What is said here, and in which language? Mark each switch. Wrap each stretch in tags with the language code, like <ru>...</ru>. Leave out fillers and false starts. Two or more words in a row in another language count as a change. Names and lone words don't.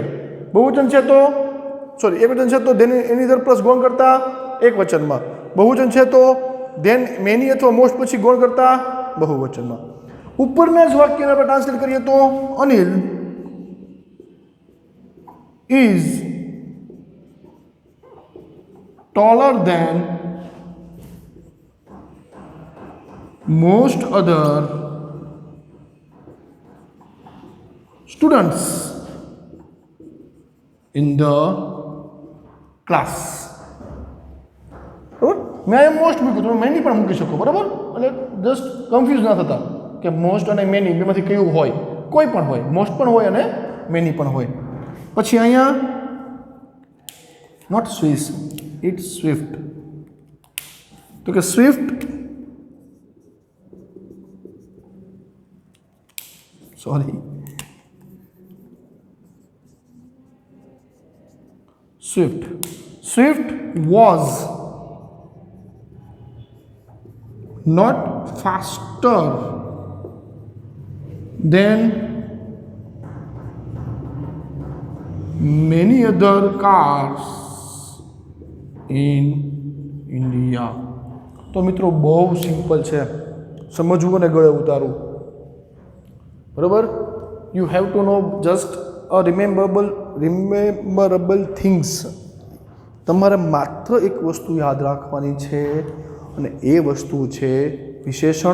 <gu>બહુવચન છે તો સોરી એક વચન છે તો</gu> <en>then any other plus</en> <gu>ગૌણ કરતા એક વચનમાં. બહુવચન છે તો</gu> <en>then many</en> <gu>અથવા મોસ્ટ પછી ગૌણ કરતા બહુવચનમાં. ઉપરના જ વાક્યને આપણે ટ્રાન્સલેટ કરીએ તો</gu> <en>અનિલ ઇઝ taller than most other students in the class.</en> <gu>બરાબર. મેં અહીંયા મોસ્ટ મૂક્યું, તમે મેની પણ મૂકી શકો. બરાબર. એટલે</gu> <en>just confuse</en> <gu>ના થતા કે મોસ્ટ અને મેની બેમાંથી કયું હોય. કોઈ પણ હોય, મોસ્ટ પણ હોય અને મેની પણ હોય. પછી અહીંયા</gu> <en>not Swiss, it's Swift.</en> <gu>તો કે સ્વિફ્ટ</gu> <en>Swift was not faster than many other cars in India.</en> <gu>તો મિત્રો બહુ સિમ્પલ છે, સમજવું અને ગળે ઉતારવું.</gu> <en>બરાબર. you have to know just a rememberable things.</en> <gu>તમારે માત્ર એક વસ્તુ યાદ રાખવાની છે અને એ વસ્તુ છે વિશેષણ.</gu>